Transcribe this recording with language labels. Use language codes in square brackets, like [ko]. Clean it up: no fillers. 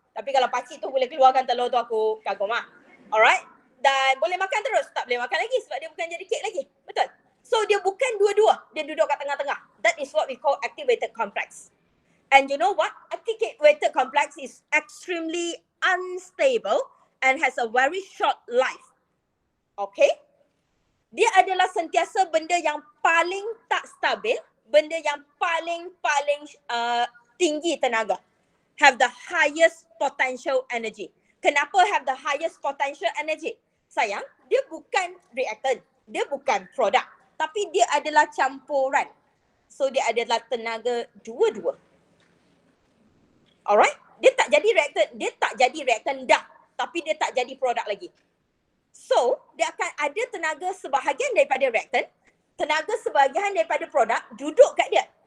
[ms] Tapi kalau pakcik tu boleh keluarkan telur tu, aku kagum lah. [en] Alright, [ms] dan boleh makan terus? Tak boleh makan lagi sebab dia bukan jadi kek lagi. Betul? So dia bukan dua-dua, dia duduk kat tengah-tengah. [en] That is what we call activated complex. And you know what? Activated complex is extremely unstable and has a very short life. Okay? [ms] Dia adalah sentiasa benda yang paling tak stabil, benda yang paling tinggi tenaga. [en] Have the highest potential energy. [ms] Kenapa [en] have the highest potential energy? [ms] Sayang, dia bukan reactant, dia bukan produk, tapi dia adalah campuran. So dia adalah tenaga dua-dua. Alright? Dia tak jadi reaktan dah, tapi dia tak jadi produk lagi. So, dia akan ada tenaga sebahagian daripada reaktan, tenaga sebahagian daripada produk duduk kat dia.